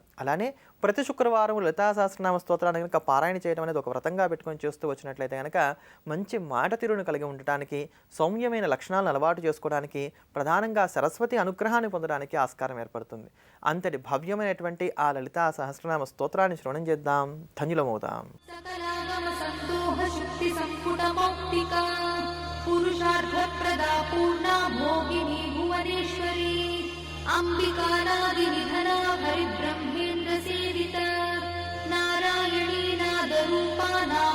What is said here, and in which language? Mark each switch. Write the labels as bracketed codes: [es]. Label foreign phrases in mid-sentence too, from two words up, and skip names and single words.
[te] అలానే ప్రతి శుక్రవారం లలితా సహస్రనామ స్తోత్రాన్ని కనుక పారాయణ చేయడం అనేది ఒక వ్రతంగా పెట్టుకొని చేస్తూ వచ్చినట్లయితే కనుక మంచి మాట తీరును కలిగి ఉండటానికి, సౌమ్యమైన లక్షణాలను అలవాటు చేసుకోవడానికి, ప్రధానంగా సరస్వతి అనుగ్రహాన్ని పొందడానికి ఆస్కారం ఏర్పడుతుంది. అంతటి భవ్యమైనటువంటి ఆ లలితా సహస్రనామ స్తోత్రాన్ని శ్రవణం చేద్దాం, ధన్యులమవుదాం. [sa] सकलागम संदोह शुक्ति संपुट मौक्तिका पुरुषार्थ प्रदा पूर्णा भोगिनी भुवनेश्वरी अंबिका नादि निधना हरिब्रह्मेन्द्र सेविता नारायणी नाद रूपा नाम